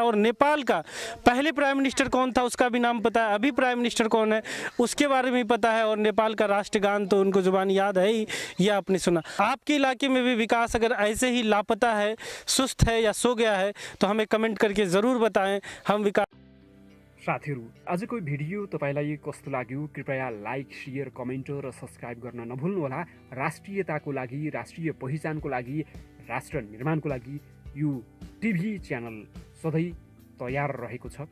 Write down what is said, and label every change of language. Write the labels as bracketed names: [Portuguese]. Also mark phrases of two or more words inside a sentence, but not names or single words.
[Hindi] और नेपाल का पहले [English] prime minister [Hindi] कौन था उसका भी नाम पता है, अभी [English] prime minister [Hindi] कौन है उसके बारे में पता है, और नेपाल का राष्ट्रगान तो उनको जुबान याद है ही, यह आपने सुना। आपके इलाके में भी विकास अगर ऐसे ही लापता है, सुस्त है या सो गया है तो हमें कमेंट करके ज़रूर बताएं। हम विकास [Nepali] साथीहरू, आजको भिडियो तपाईलाई कस्तो लाग्यो कृपया [English] like, share, comment [Nepali] र सब्स्क्राइब गर्न नभुल्नुहोला। राष्ट्रियताको लागि, राष्ट्रिय पहिचानको लागि, राष्ट्र निर्माणको लागि यो [English] TV channel [Nepali] सधैँ तयार रहेको छ।